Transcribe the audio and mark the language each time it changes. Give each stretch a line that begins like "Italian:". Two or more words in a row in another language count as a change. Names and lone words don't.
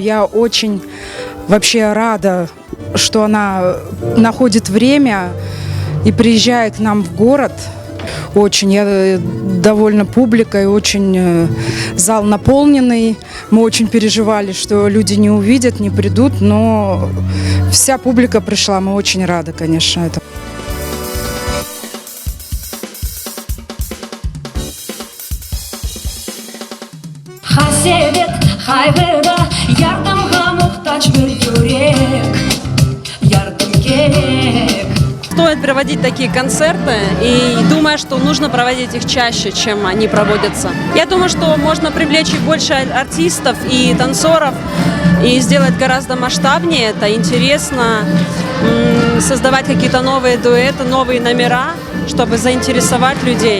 Russian: Я очень вообще рада, что она находит время и приезжает к нам в город. Очень. Я довольна публикой, очень зал наполненный. Мы очень переживали, что люди не увидят, не придут, но вся публика пришла. Мы очень рады, конечно, этому.
Crimean Tatar: Хасевет, хайведа, ярдамга мухтач бир юрек, ярдам керек.
Russian: Стоит проводить такие концерты, и думаю, что нужно проводить их чаще, чем они проводятся. Я думаю, что можно привлечь больше артистов и танцоров и сделать гораздо масштабнее. Это интересно, создавать какие-то новые дуэты, новые номера, чтобы заинтересовать людей.